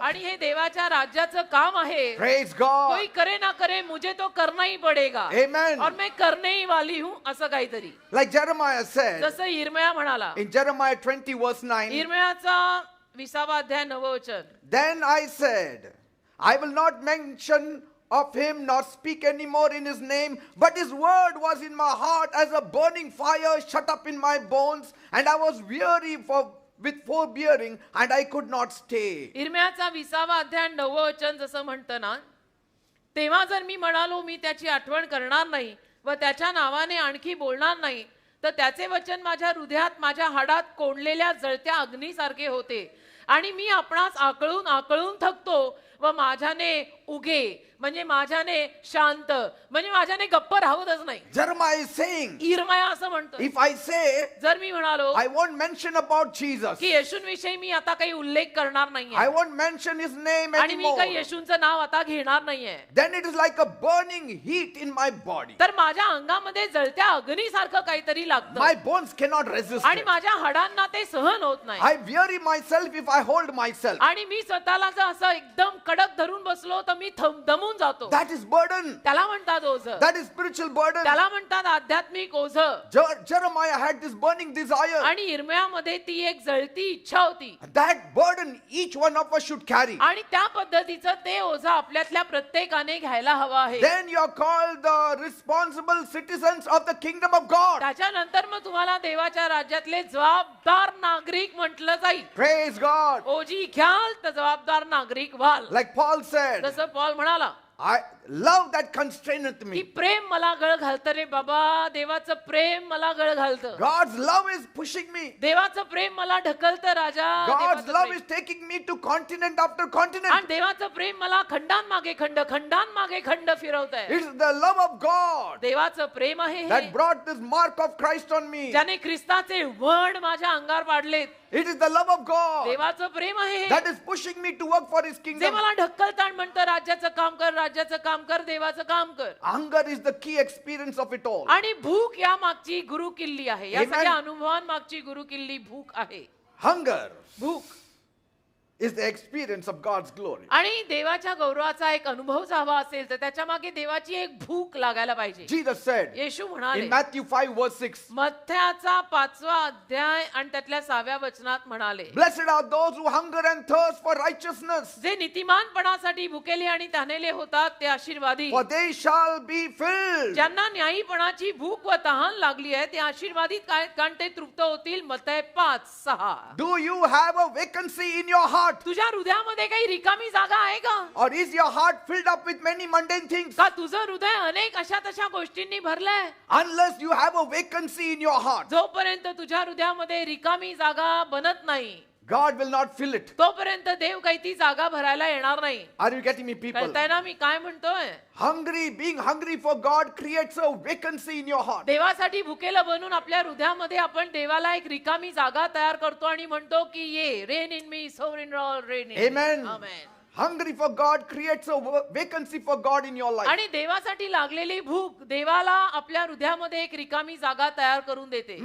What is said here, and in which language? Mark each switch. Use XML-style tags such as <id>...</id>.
<mr>आणि हे देवाच्या राज्याचं काम आहे.</mr> <en>Praise</en> <hi>कोई</hi> <en>God.</en> <hi>करे ना करे मुझे तो करना ही पडेगा</hi> <en>Amen.</en> <hi>और मैं करने ही वाली हूं,</hi> <mr>असं काहीतरी.</mr> <en>Like Jeremiah said</en> <mr>जसं यिर्मया म्हणाला,</mr> <en>in Jeremiah 20 verse 9,</en> <mr>यिर्मयाचा 20वा अध्याय 9व वचन,</mr> <en>then I said, I will not mention of him nor speak any more in his name, but his word was in my heart as a burning fire shut up in my bones, and I was weary with forbearing, and I could not stay.</en> <mr>यिर्मयाचा 20वा अध्याय 9व वचन जसं म्हणतं ना, तेव्हा जर मी म्हणालो मी त्याची आठवण करणार नाही व त्याच्या नावाने आणखी बोलणार नाही, तर त्याचे वचन माझ्या हृदयात माझ्या हाडात कोंडलेल्या जळत्या अग्नीसारखे होते आणि मी आपणास आकळून आकळून थकतो व माझ्याने उगे म्हणजे माझ्याने शांत, म्हणजे माझ्याने गप्प राहतच नाही.</mr> <en>Jeremiah is saying,</en> <mr>इर्मया असं म्हणतो,</mr> <en>if I say,</en> <mr>जर मी म्हणालो</mr> <en>I won't mention about Jesus,</en> <mr>की येशूंविषयी मी आता काही उल्लेख करणार</mr> <en>I</en> <mr>नाहीये</mr> <en>won't mention his name</en> <mr>आणि मी काही</mr> <en>anymore,</en> <mr>येशूंचं नाव आता घेणार नाहीये,</mr> <en>then it is like a burning heat in my body.</en> <mr>तर माझ्या अंगामध्ये जळत्या अग्नीसारखं काहीतरी लागतं</mr> <en>My bones cannot resist</en> <mr>आणि</mr> <en>it.</en> <mr>माझ्या हाडांना ते सहन होत नाही.</mr> <en>I weary myself if I hold myself.</en> <mr>आणि मी स्वतःला जर असं एकदम कडक धरून बसलो तर मी दमून जातो.</mr> <en>That is burden.</en> <mr>त्याला म्हणतात ओझं,</mr> <en>That is spiritual burden.</en> <mr>त्याला म्हणतात आध्यात्मिक ओझं.</mr> <en>Jeremiah had this burning desire.</en> <mr>आणि इर्मयामध्ये ती एक जळती इच्छा होती</mr> <en>That burden each one of us should carry.</en> <mr>आणि त्या पद्धतीचं ते ओझं आपल्यातल्या प्रत्येकाने घ्यायला हवं आहे.</mr> <en>Then you are called the responsible citizens of the kingdom of God.</en> <mr>त्याच्यानंतर मग तुम्हाला देवाच्या राज्यातले जबाबदार नागरिक म्हटलं जाईल.</mr> <en>Praise God.</en> <mr>ओझी घ्याल तर जबाबदार नागरिक व्हाल.</mr> <en>Like Paul said,</en> <mr>जसं पॉल म्हणाला</mr> <en>I love that constraineth</en> <mr>की</mr> <en>me.</en> <mr>प्रेम मला गळ घालतं रे बाबा, देवाचं प्रेम मला गळ घालतं.</mr> <en>God's love is pushing me.</en> <mr>देवाचं प्रेम मला ढकलतं राजा.</mr> <en>God's</en> <mr>देवाचं</mr> <en>love</en> <mr>Prem.</mr> <en>is taking me to continent after</en> <mr>आणि</mr> <en>continent.</en> <mr>देवाचं प्रेम मला खंडांमागे खंड खंडांमागे खंड फिरवत आहे.</mr> <en>It's the love of God</en> <mr>देवाचं प्रेम आहे हे,</mr> <en>that brought this mark of Christ on me.</en> <mr>ज्याने ख्रिस्ताचे वण माझ्या अंगावर पाडलेत.</mr> <en>It is the love of God</en> <mr>देवाचं प्रेम आहे हे,</mr> <en>that is pushing me to work for His</en> <mr>जे</mr> <en>kingdom.</en> <mr>मला ढकलतं आणि म्हणतं राज्याचं काम कर, राज्याचं काम कर, देवाचं काम कर.</mr> <en>Hunger is the key experience of it all.</en> <mr>आणि भूक या मागची गुरु किल्ली आहे. या</mr> <en>Amen.</en> <mr>सगळ्या अनुभवांमागची गुरु किल्ली भूक आहे.</mr> <en>Hunger</en> <mr>भूक</mr> <en>is the experience of God's glory.</en> <mr>आणि देवाच्या गौरवाचा एक अनुभव जर हवा असेल तर त्याच्या मागे देवाची एक भूक लागायला पाहिजे.</mr> <en>Jesus said</en> <mr>येशू म्हणाले</mr> <en>in Matthew 5 verse 6,</en> <mr>मत्थ्याचा 5वा अध्याय आणि त्यातल्या 6व्या वचनात म्हणाले,</mr> <en>blessed are those who hunger and thirst for righteousness,</en> <mr>जे नीतिमानपणासाठी भुकेले आणि तहानेले होतात ते आशीर्वादी,</mr> <en>for they shall be filled.</en> <mr>ज्यांना न्यायीपणाची भूक व तहान लागली आहे ते आशीर्वादित काय, कारण ते तृप्त होतील. मत्थय 5:6.</mr> <en>Do you have a vacancy in your heart?</en> <mr>तुझ्या हृदयामध्ये काही रिकामी जागा आहे का?</mr> <en>Or is your heart filled up with many mundane things?</en> <mr>का तुझं हृदय अनेक अशा तशा गोष्टींनी भरलंय?</mr> <en>Unless you have a vacancy in your heart,</en> <mr>जोपर्यंत तुझ्या हृदयामध्ये रिकामी जागा बनत नाही</mr> <en>God will not fill it.</en> <mr>तोपर्यंत देव काही ती जागा भरायला येणार नाही.</mr> <en>Are you getting me, people?</en> <mr>कळतंय ना मी काय म्हणतोय?</mr> <en>Being hungry for God creates a vacancy in your heart.</en> <mr>देवासाठी भुकेलं बनून आपल्या हृदयामध्ये आपण देवाला एक रिकामी जागा तयार करतो आणि म्हणतो की</mr> <en>ये reign in me sovereign Lord reign in. Amen.</en> <mr>Amen.</mr> <en>Hungry for God creates a vacancy for God in your life.</en> <mr>आणि देवासाठी लागलेली भूक देवाला आपल्या हृदयामध्ये एक रिकामी जागा तयार करून देते.</mr>